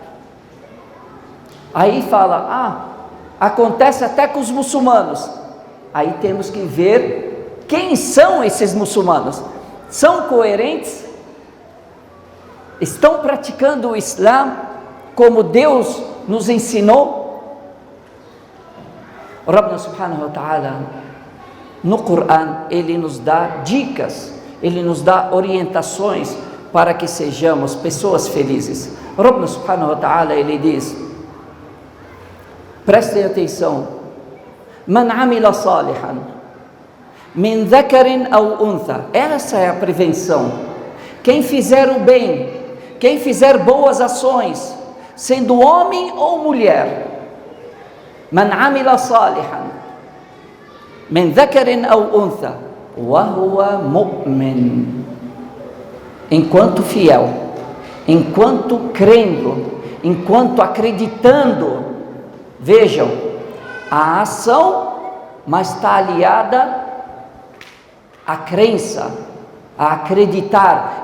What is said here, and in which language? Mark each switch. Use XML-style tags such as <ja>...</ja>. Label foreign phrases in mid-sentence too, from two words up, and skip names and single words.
<pt>Aí fala, acontece até com os muçulmanos. Aí temos que ver quem são esses muçulmanos. São coerentes? Estão praticando o Islã como Deus nos ensinou?</pt> <ar>ربنا سبحانه وتعالى,</ar> <pt>no Corão, Ele nos dá dicas, Ele nos dá orientações para que sejamos pessoas felizes.</pt> <ar>ربنا سبحانه وتعالى,</ar> <pt>Ele diz, prestem atenção,</pt> <ar>من عمل صالحا من ذكر أو أنثى,</ar> <pt>essa é a prevenção. Quem fizer o bem, quem fizer boas ações, sendo homem ou mulher,</pt> <ar>من عمل صالحا من ذكر أو أنثى وهو مؤمن,</ar> <pt>enquanto fiel, enquanto crendo, enquanto acreditando. Vejam, a ação, mas está aliada à crença, a acreditar.</pt>